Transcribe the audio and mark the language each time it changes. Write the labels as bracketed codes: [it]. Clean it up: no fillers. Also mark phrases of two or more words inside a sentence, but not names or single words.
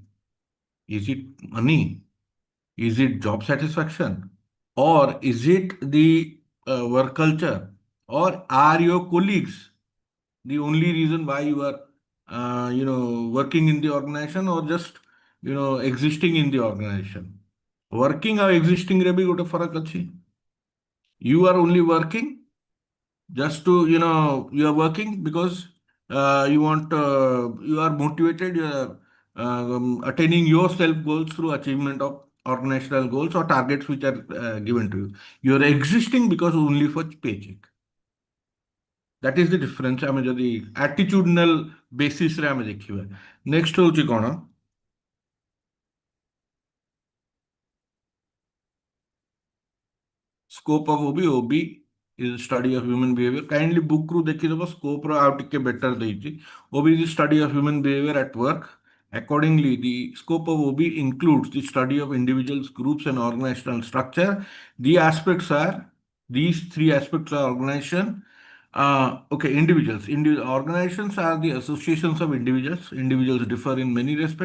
[en] Is it money? Is it job satisfaction? Or is it the work culture? Or are your colleagues the only reason why you are working in the organization, or just existing in the organization? Working or existing [or] ରେ ବି ଗୋଟେ ଫରକ ଅଛି. [en] You are only working just to you are working because you are motivated, you are attaining your self goals through achievement of organizational goals or targets which are given to you. You are existing because only for paycheck. That is the difference. [or] ଆମେ ଯଦି [en] attitudinal basis [or] ରେ ଆମେ ଦେଖିବା. Next ହଉଛି କଣ? [en] Scope of OB. OB is study of human behavior. Kindly book [or] ରୁ ଦେଖିଦେବ, scope ର ଆଉ ଟିକେ better ଦେଇଛି. [en] OB is the study of human behavior at work. Accordingly, the scope of OB includes the study of individuals, groups, and organizational structure. The aspects are, these three aspects are organization. Individuals. Organizations are the associations of individuals. Individuals differ in many respects.